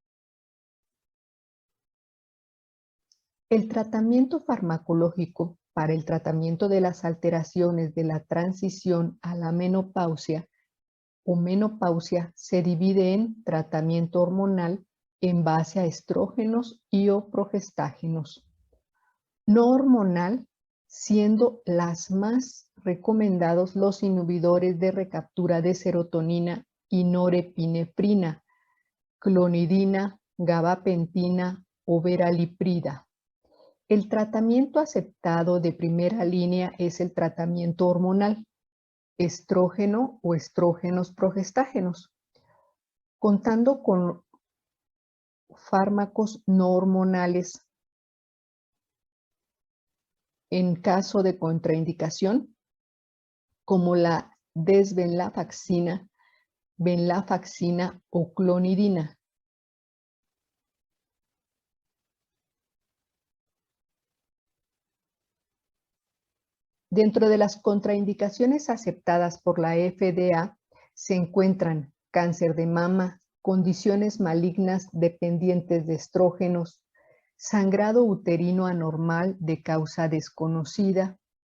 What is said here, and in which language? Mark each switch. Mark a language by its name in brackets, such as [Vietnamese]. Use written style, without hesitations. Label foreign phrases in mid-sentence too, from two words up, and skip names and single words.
[Spanish] El tratamiento farmacológico para el tratamiento de las alteraciones de la transición a la menopausia o menopausia se divide en tratamiento hormonal en base a estrógenos y o progestágenos. No hormonal, siendo las más recomendados los inhibidores de recaptura de serotonina y norepinefrina, clonidina, gabapentina o veraliprida. El tratamiento aceptado de primera línea es el tratamiento hormonal, estrógeno o estrógenos progestágenos, contando con fármacos no hormonales. En caso de contraindicación, como la desvenlafaxina, venlafaxina o clonidina. Dentro de las contraindicaciones aceptadas por la FDA se encuentran cáncer de mama, condiciones malignas dependientes de estrógenos, sangrado uterino anormal de causa desconocida,